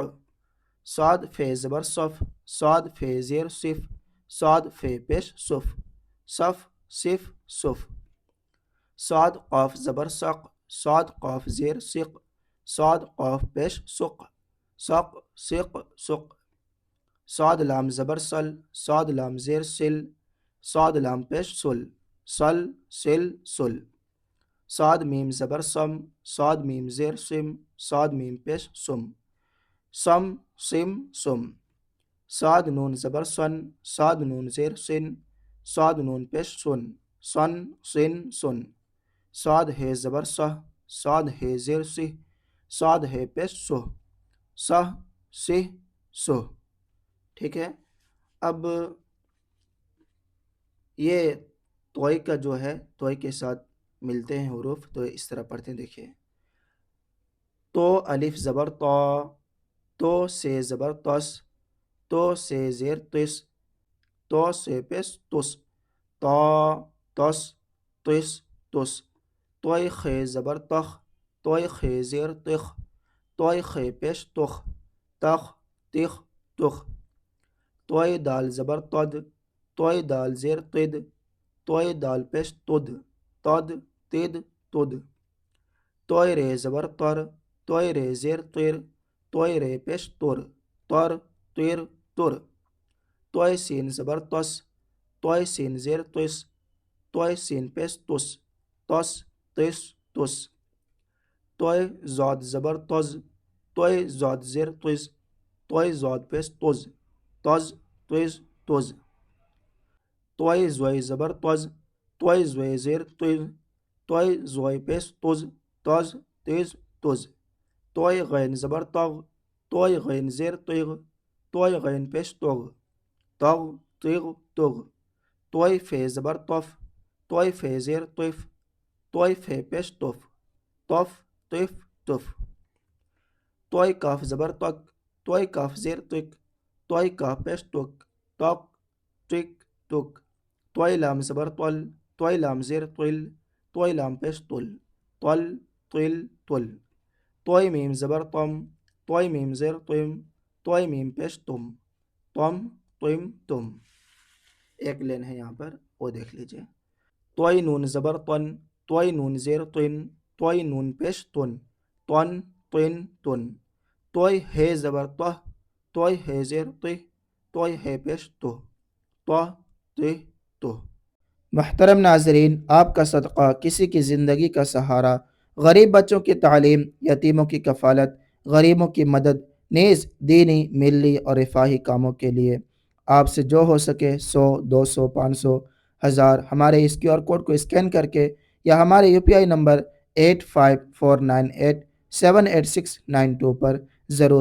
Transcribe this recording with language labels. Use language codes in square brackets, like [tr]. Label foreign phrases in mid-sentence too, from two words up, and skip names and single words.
[ur] صاد فے زبر صف، صاد فے زیر صف، صاد فے پیش صف، صف صف صف، صاد قاف زبر سق، صاد قاف زیر سق، صاد قاف پیش سق، سق سق سق، صاد لام زبر سل، صاد لام زیر سل، صاد لام پیش سل، سل سل سل، صاد میم زبر سم، صاد میم زیر سم، صاد میم پیش سم، سم سم سم، صاد نون زبر سن، صاد نون زیر سن، صاد نون پیش سن، سن سن سن، صاد ہے زبر سہ، صاد ہے زیر سہ، صاد ہے پیش سہ، سہ سہ سہ، ٹھیک ہے۔ اب یہ توئی کا جو ہے توئی کے ساتھ ملتے ہیں حروف، تو اس طرح پڑھتے ہیں، دیکھیے، تو الف زبر تو، تو سے زبر تس، تو سے زیر تس، تو سے پیش تس، تو تس تس تس، توئی خے زبر تخ، توئی خے زیر تخ، توئی خے پیش تخ، تخ تخ تخ، توئی دال زبر تد، توئی دال زیر تد، توئی دال پیش تد، تد تد تد، توئی رے زبر تر، توئی رے زیر تر، توئی رے پیش تر، تر تر تر، توئی سین زبر تس، توئی سین زیر تس، توئی سین پیش تس، تس تس تس، توئی زاد زبر تز، توئی زاد زیر تز، توئی زاد پیش تز، تز تز تز، توئی زوئی زبر تز، توئی زوئی زیر تز، توئی زوئی پیش تز، تز تز تز، توئی غین زبر تغ، توئی غین زیر تغ، توئی غین پیش تغ، تغ تغ تغ، توئی فے زبر تف، توئی فے زیر تف، توئی فے پیش تف، تف تف تف، توئی کاف زبر تک، توئی کاف زیر تک، توئی کاف پیش تک، تک ٹک ٹک، توئی لام زبر تل، توئی لام زیر تل، توئی لام پیش تل، تل تل تل، توئی میم زبر تم، توئی میم زیر تم، توئی میم پیش تم، تم تم تم۔ ایک لین ہے یہاں پر، وہ دیکھ لیجئے، توئی نون زبر تن، توئی نون زیر تن، توئی نون پیش تن، تن تن تن، توئی ہے زبر تہ، توئی ہے زیر تہ، توئی ہے پیش تہ، تہ تہ تہ۔ محترم ناظرین، آپ کا صدقہ کسی کی زندگی کا سہارا، غریب بچوں کی تعلیم، یتیموں کی کفالت، غریبوں کی مدد، نیز دینی، ملی اور رفاہی کاموں کے لیے آپ سے جو ہو سکے 100 200 500 1000 ہمارے اس QR کوڈ کو اسکین کر کے یا ہمارے UPI نمبر 8549878692 پر ضرور بھیجیں۔